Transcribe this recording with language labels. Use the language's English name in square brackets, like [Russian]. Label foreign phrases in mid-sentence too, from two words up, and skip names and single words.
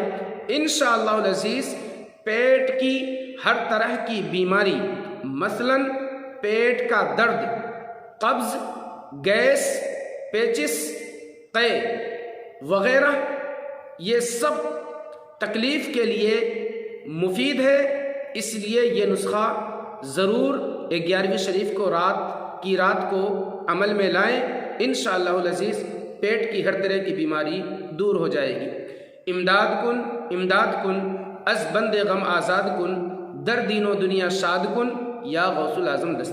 [Arabic] انشاءاللہ العزیز [Urdu] پیٹ کی ہر طرح کی بیماری، مثلاً پیٹ کا درد، قبض، گیس، پیچس، قے وغیرہ، یہ سب تکلیف کے لیے مفید ہے۔ اس لیے یہ نسخہ ضرور 11ویں شریف کو رات کو عمل میں لائیں، [Arabic] انشاءاللہ العزیز [Urdu] پیٹ کی ہر طرح کی بیماری دور ہو جائے گی۔ [Persian] امداد کن از بند غم آزاد کن، در دین و دنیا شاد کن، یا غوث العظم دست